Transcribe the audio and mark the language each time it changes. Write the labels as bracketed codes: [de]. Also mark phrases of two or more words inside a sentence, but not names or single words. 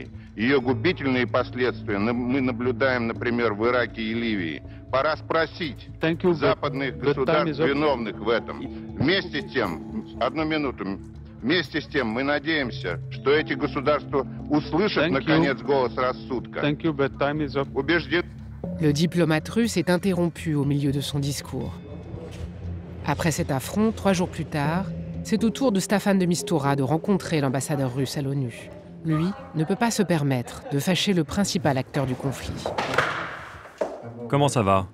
[ru] Ее губительные последствия мы наблюдаем, например, в Ираке и Ливии. Пора спросить западных государств, виновных в этом. Вместе с тем, одну минуту, вместе с тем мы надеемся, что эти государства услышат, наконец, голос рассудка. Убеждены. [fr] Le diplomate russe est interrompu au milieu de son discours. Après cet affront, 3 jours plus tard, c'est au tour de Staffan de Mistura de rencontrer l'ambassadeur russe à l'ONU. Lui ne peut pas se permettre de fâcher le principal acteur du conflit. Comment ça va?